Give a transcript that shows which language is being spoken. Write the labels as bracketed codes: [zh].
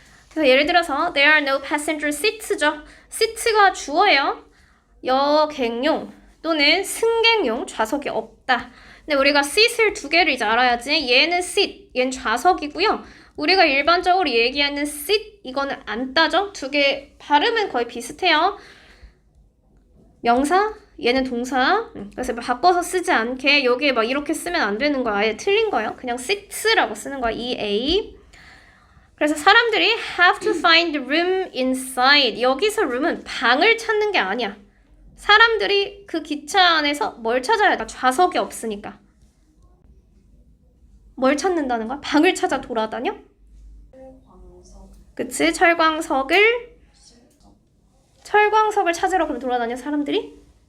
[ko] 그래서 예를 들어서 [en] there are no passenger seats [ko] 죠. seats가 주어예요. 여객용 또는 승객용 좌석이 없다. 근데 우리가 seat을 두 개를 이제 알아야지. 얘는 seat, 얘는 좌석이고요. 우리가 일반적으로 얘기하는 seat, 이거는 앉다죠. 두 개 발음은 거의 비슷해요. 명사, 얘는 동사. 그래서 바꿔서 쓰지 않게 여기에 막 이렇게 쓰면 안 되는 거야. 아예 틀린 거예요. 그냥 seats라고 쓰는 거야. EA. 그래서 사람들이 [en] have to find room inside. [ko] 여기서 room은 방을 찾는 게 아니야. 사람들이 그 기차 안에서 뭘 찾아야 돼? 좌석이 없으니까. 뭘 찾는다는 거야? 방을 찾아 돌아다녀? 그치? 철광석을 찾으러 그럼 돌아다녀 사람들이?